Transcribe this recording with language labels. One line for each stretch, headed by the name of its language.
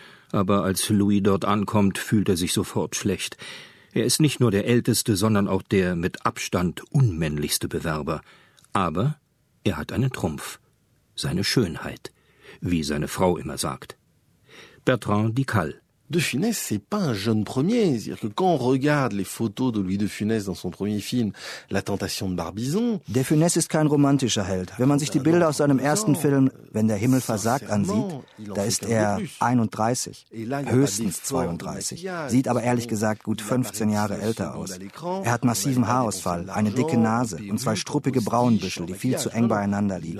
German: Aber als Louis dort ankommt, fühlt er sich sofort schlecht. Er ist nicht nur der älteste, sondern auch der mit Abstand unmännlichste Bewerber. Aber Er hat einen Trumpf. Seine Schönheit, wie seine Frau immer sagt. Bertrand Dical.
French: De Funès, c'est pas un jeune premier. C'est-à-dire que quand on regarde les photos de Louis de Funès dans son premier film, La Tentation de Barbizon.
German: De Funès ist kein romantischer Held. Wenn man sich die Bilder aus seinem ersten Film, Wenn der Himmel versagt, ansieht, da ist er 31, höchstens 32. Sieht aber ehrlich gesagt gut 15 Jahre älter aus. Er hat massiven Haarausfall, eine dicke Nase und zwei struppige Braunbüschel, die viel zu eng beieinander liegen.